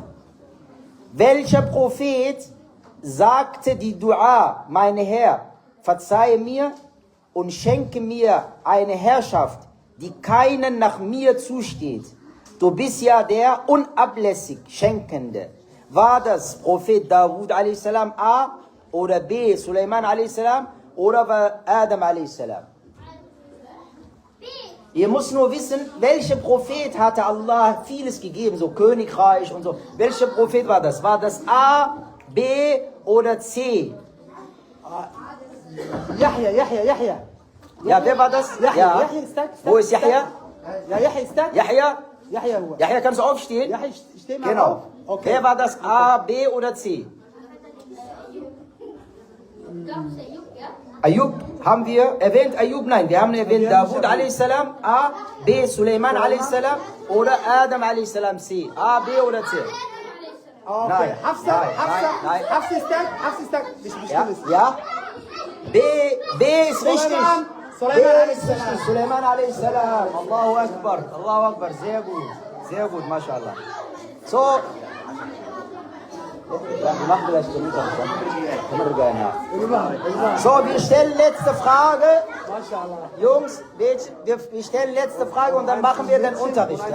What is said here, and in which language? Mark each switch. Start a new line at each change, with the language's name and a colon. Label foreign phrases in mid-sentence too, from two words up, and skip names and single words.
German: Welcher Prophet sagte die Dua, meine Herr, verzeihe mir und schenke mir eine Herrschaft, die keinen nach mir zusteht. Du bist ja der unablässig Schenkende. War das Prophet Dawud a.s. A oder B. Suleiman a.s. oder war Adam a.s.? Ihr müsst nur wissen, welcher Prophet hatte Allah vieles gegeben, so Königreich und so. Welcher Prophet war das? War das A, B oder C? Yahya. Ja, wer war das? Yahya ist da. Wo ist Yahya? Ja, Yahya ist da. Yahya? Yahya huwa. Yahya, kannst du aufstehen? Yahya, steh mal Genau. auf. Okay. Wer war das? A, B oder C? Ayub, haben wir erwähnt Ayub? Nein, wir haben erwähnt Dawud a.s. A, B, Suleiman a.s. oder Adam a.s. C. A, B oder C? Okay. Nein. Hafsa ist da. Ja? B ist richtig. Suleiman a.s.
Arabic: الله أكبر.
German: Sehr gut, mashallah. So, Ja, wir machen gleich den Unterricht. Können wir gerne nach. So, wir stellen letzte Frage. Jungs, wir stellen letzte Frage und dann machen wir den Unterricht.